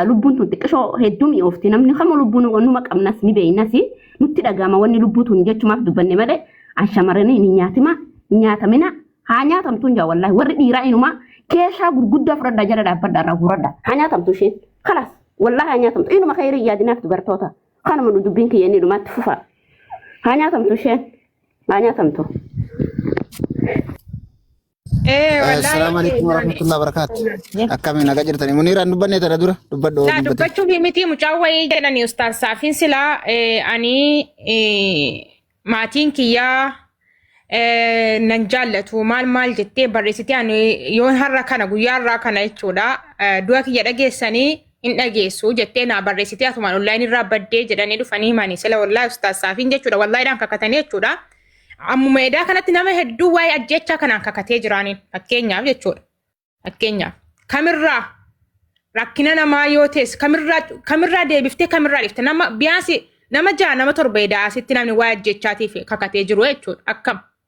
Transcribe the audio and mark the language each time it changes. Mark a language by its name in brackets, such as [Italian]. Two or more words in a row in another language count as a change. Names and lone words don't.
[Oromo] lubbuun tun xiqqishoo hedduu mi'oofti namni kama lubbuun wannuma qabnas ni beeynas nutti dhagama wanni lubbuutuun jechumaaf dubbanne malee an shamarranii ni nyaatamina haa nyaatamtuun jaa wallahi warri dhiiraa inumaa keeshaa gurguddaa fudhadhaa jala dhaabbadhaa irraa guuradhaa haa nyaatamtu isheen kalas wallahi haa nyaatamtu inuma khayrii yaadinaaf dubartoota kanuma nu dubbiin kiyya inni dhumaatti fufa haa nyaatamtu isheen haa nyaatamtu. [Arabic] السلام عليكم ورحمة الله وبركاته. [Oromo] Akkamiin nagaa jirtanii Muniiraan dubbannee tana dura dubbadhu. Dubbachuuf miti mucaa wayii jedhanii ustaas Saafiin silaa ani maatiin kiyyaa nan jaallatu maal jettee barreessitee ani yoo har'a kana guyyaa har'aa kana jechuudha du'a kiyya dhageessanii hin dhageessu jettee naa barreessitee atumaan online irraa baddee jedhanii dhufanii himanii sila wallahi ustaas Saafiin jechuudha wallahi dhaan kakatanii jechuudha ammuma edaa kanatti nama hedduu waa'ee ajjechaa kanaan kakatee jiraaniin fakkeenyaaf jechuudha fakkeenyaaf kamirraa rakkina namaa yoo tees kamirraa deebiftee kamirraa dhifte nama biyaansi nama ja'a nama torba edaa asitti namni waa'ee ajjechaatiif kakatee jiru jechuudha akkam.